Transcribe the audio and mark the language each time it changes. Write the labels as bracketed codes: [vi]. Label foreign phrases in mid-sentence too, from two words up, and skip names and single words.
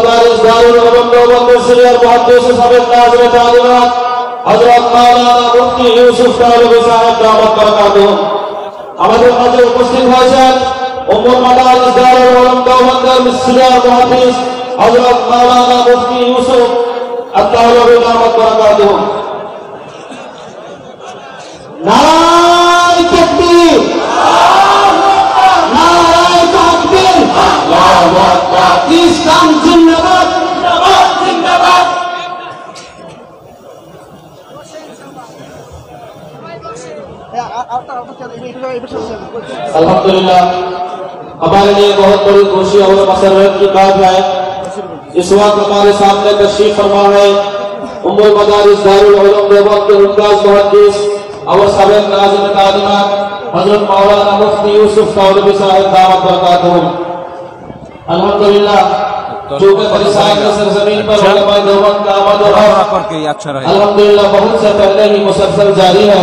[ur] مدارس دارالعلوم دیوبند سینئر محدث سابق ناظر تعلیمات حضرت مولانا مفتی [bn] ইউসুফ তালবী সাহেব [ar] دامت بركاته [bn] আমাদের মাঝে উপস্থিত হয়েছেন উম্মুল মাদারিস দারুল উলুম দেওবন্দের সিনিয়র মুহাদ্দিস হযরত মাওলানা মুফতি ইউসুফ আত-তালবী দামাত বরকাতুহু নারায়ে তাকবীর নারায়ে তাকবীর [ar] الله أكبر [bn] ইসলাম জিন্দাবাদ জিন্দাবাদ জিন্দাবাদ [ur] الحمدللہ ہمارے لیے بہت بڑی خوشی اور مسرت کی بات ہے اس وقت ہمارے سامنے تشریف فرما ہے ام المدارس دارالعلوم دیوبند کے ممتاز محدث اور سابق ناظم تعلیمات حضرت مولانا مفتی یوسف تالبی صاحب [ar] دامت بركاته [ur] الحمدللہ جو کہ فریسائے کی سرزمین پر علما دیوبند کا آمد اور الحمدللہ بہت سے پہلے ہی مسلسل جاری ہے.